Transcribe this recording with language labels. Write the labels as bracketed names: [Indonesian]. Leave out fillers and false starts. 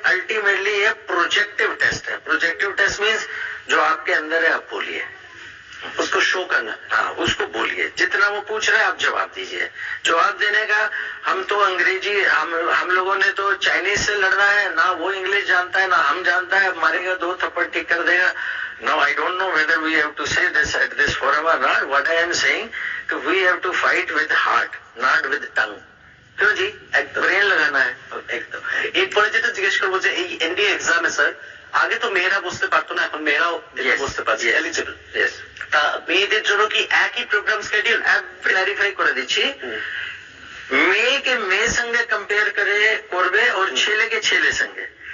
[Hindi] Ultimately ये projective test है. Projective test means जो आपके अंदर है आप बोलिए, उसको शो करना. हाँ, उसको बोलिए, जितना वो पूछ रहे हैं आप जवाब दीजिए. जवाब देने का हम तो अंग्रेजी, हम लोगों ने तो चाइनीज से लड़ना है ना, वो इंग्लिश जानता है ना हम जानता है. मारेगा 2 थप्पड़ ठीक कर देगा. [English] Now I don't know whether we have to say this at this forum or not. What I am saying, we have to fight with heart, not with tongue. [Hindi] क्यों जी, ब्रेन लगाना है. [Bangla] একদম. এরপরে যেটা জিজ্ঞেস করবো যে এই এনডিএ এক্সামে স্যার আগে তো মেয়েরা বসতে পারতো না, এখন মেয়েরাও বসতে পারছে, এলিজিবল. তা মেয়েদের জন্য কি একই প্রোগ্রাম শিডিউল? ক্লারিফাই করে দিচ্ছি, মেয়েকে মেয়ে সঙ্গে কম্পেয়ার করে করবে और ছেলেকে ছেলে সঙ্গে.